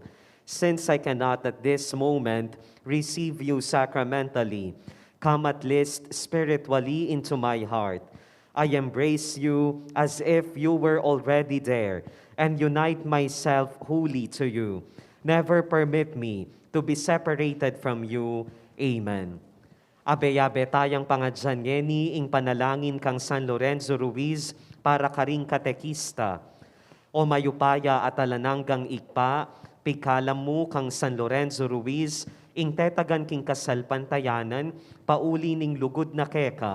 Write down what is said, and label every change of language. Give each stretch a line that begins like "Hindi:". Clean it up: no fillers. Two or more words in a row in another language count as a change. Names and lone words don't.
English: Since I cannot at this moment receive you sacramentally, come at least spiritually into my heart. I embrace you as if you were already there and unite myself wholly to you. Never permit me to be separated from you. Amen.
Pampanga: Abe-abe tayang pangadjanyeni ing panalangin kang San Lorenzo Ruiz para karing katekista. O mayupaya at alananggang ikpa, pikalam mo kang San Lorenzo Ruiz, ing tetagan king kasalpantayanan, pauli ning lugod na keka.